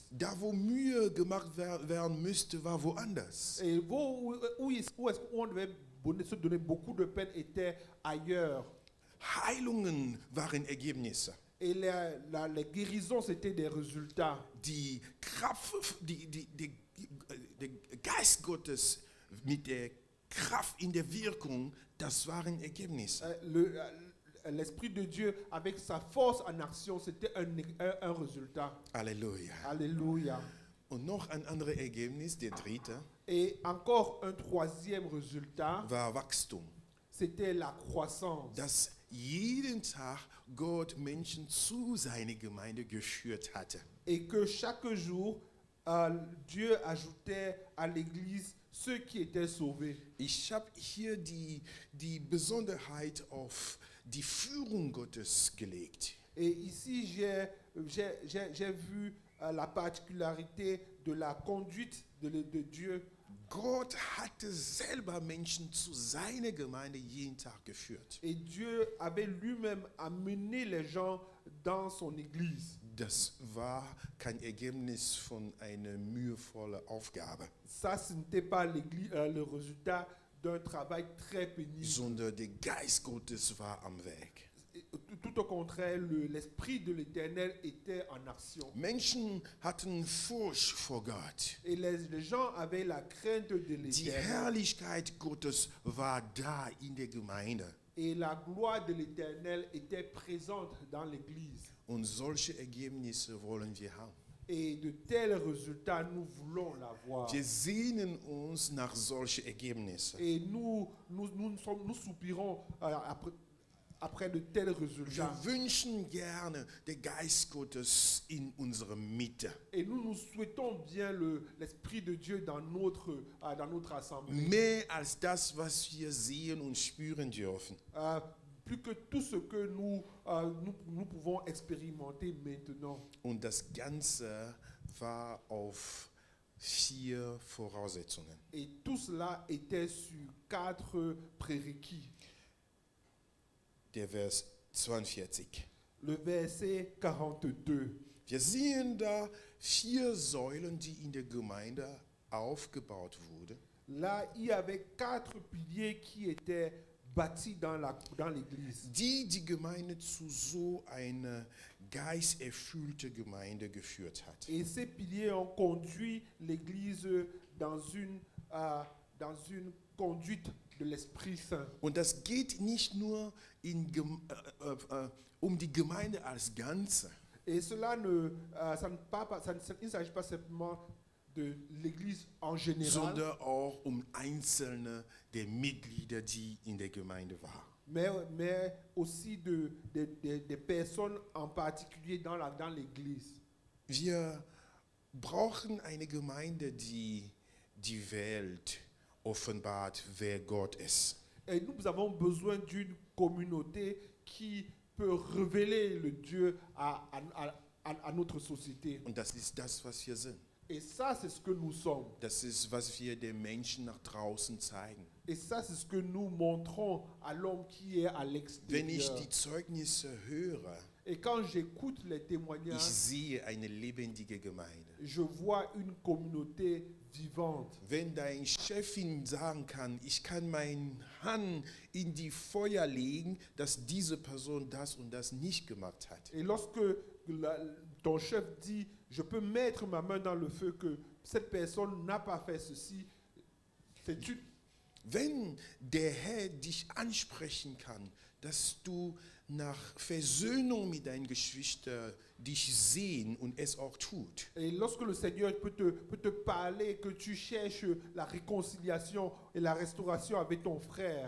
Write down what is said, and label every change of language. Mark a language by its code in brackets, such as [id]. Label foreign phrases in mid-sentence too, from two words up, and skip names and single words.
[de] Da, wo Mühe gemacht werden müsste, war woanders. [fr] Et où est-ce qu'on devait se donner beaucoup de peine était ailleurs. [de] Heilungen waren Ergebnisse. [fr] Et les guérisons, c'était des résultats. [de] Die Kraft, der Geist Gottes mit der Kraft in der Wirkung, das waren Ergebnisse. [fr] L'Esprit de Dieu, avec sa force en action, c'était un résultat. [de] Halleluja. [fr] Alléluia. [de] Und noch ein anderes Ergebnis, der dritte, [fr] Et encore un troisième résultat, [de] war Wachstum. [fr] c'était la croissance. [de] Dass jeden Tag Gott Menschen zu seiner Gemeinde geführt hatte. [fr] Et que chaque jour, Dieu ajoutait à l'Église ceux qui étaient sauvés. [de] Ich habe hier die Besonderheit auf die Führung Gottes gelegt. [fr] Et ici, j'ai vu la particularité de la conduite de Dieu. [de] Gott hatte selber Menschen zu seiner Gemeinde jeden Tag geführt. [fr] Et Dieu avait lui-même amené les gens dans son Église. [de] Das war kein Ergebnis von einer mühevollen Aufgabe, [fr] Ça, ce n'était pas le résultat d'un travail très pénible. [de] sondern der Geist Gottes war am Werk. [fr] Tout au contraire, l'Esprit de l'Éternel était en action. [de] Menschen hatten Furcht vor Gott. [fr] Et les gens avaient la crainte de [de] Die [fr] l'Éternel. [de] Herrlichkeit Gottes war da in der Gemeinde. [fr] Et la gloire de l'Éternel était présente dans l'Église. [de] Und solche Ergebnisse wollen wir haben. [fr] Et de tels résultats, nous voulons l'avoir. [de] Wir sehnen uns nach solchen Ergebnissen. [fr] Et nous soupirons après de tels [de] Wir [fr] résultats. [de] wünschen gerne den Geist Gottes in unserer Mitte. [fr] Et nous souhaitons bien l'Esprit de Dieu dans notre assemblée. [de] Mehr als das, was wir sehen und spüren dürfen. [fr] Plus que tout ce que nous pouvons expérimenter maintenant. [de] Und das Ganze war auf 4 Voraussetzungen. [fr] Et tout cela était sur 4 prérequis. [de] Der Vers 42. [fr] Le verset 42. [de] Wir sehen da 4 Säulen, die in der Gemeinde aufgebaut wurden. [fr] Là, il y avait 4 piliers qui étaient bâtis dans l'église. [de] Die Gemeinde zu so einer geisterfüllte Gemeinde geführt hat. [fr] Et ces piliers ont conduit l'église dans une conduite de l'Esprit Saint. [de] Und das geht nicht nur um die Gemeinde als Ganze, [fr] Et cela il ne s'agit pas simplement de l'église en général, [de] sondern auch um einzelne der Mitglieder, die in der Gemeinde waren. [fr] mais aussi des personnes en particulier dans l'église. [de] Wir brauchen eine Gemeinde, die die Welt offenbart, wer Gott ist. [fr] Et nous avons besoin d'une communauté qui peut révéler le Dieu à notre société. [de] Und das ist das, was wir sind. [fr] Et ça, c'est ce que nous sommes. [de] Das ist, was wir den Menschen nach draußen zeigen. [fr] Et ça, c'est ce que nous montrons à l'homme qui est à [de] Wenn ich [fr] l'extérieur. [de] die Zeugnisse höre, [fr] Et quand j'écoute les [de] ich [fr] témoignages, [de] sehe eine lebendige Gemeinde. [fr] je vois une communauté vivante. [de] Wenn dein Chefin sagen kann, ich kann meine Hand in die Feuer legen, dass diese Person das und das nicht gemacht hat. [fr] Et lorsque ton chef dit, je peux mettre ma main dans le feu que cette personne n'a pas fait ceci, c'est une... [de] Wenn der Herr dich ansprechen kann, dass du nach Versöhnung mit deinen Geschwistern dich sehen und es auch tut, [fr] Et lorsque le Seigneur peut te parler, que tu cherches la réconciliation et la restauration avec ton frère,